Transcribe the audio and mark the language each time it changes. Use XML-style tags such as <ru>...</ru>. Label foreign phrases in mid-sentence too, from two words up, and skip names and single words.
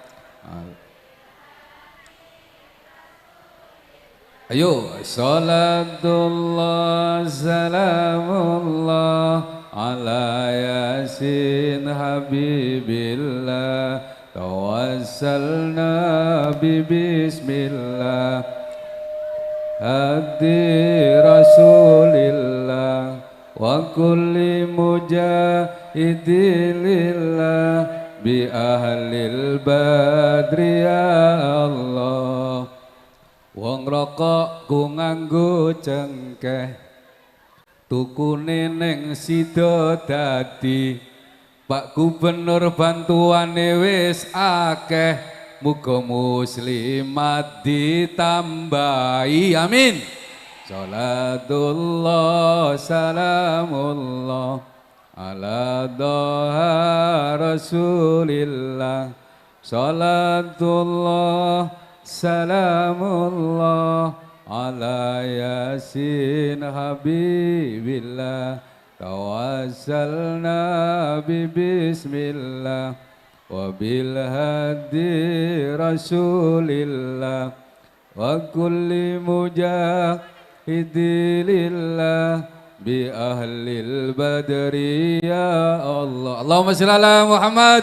<ar>Ayo, صلاة الله سلام الله على يس حبيب الله. توسلنا بسم الله هادي رسول الله وكل مجاهد لله بأهل البدر يا الله.</ar> <jv>Wong rokok ku nganggo cengkeh tukune ning sida dadi Pak Gubernur bantuane wis akeh muga muslimat ditambahi amin.</jv> <ar>صلاة الله سلام الله على طه رسول الله صلاة الله سلام الله على يس حبيب الله توسلنا بسم الله وبالهادي رسول الله وكل مجاهد لله بأهل البدر يا الله. اللهم صل على محمد.</ar>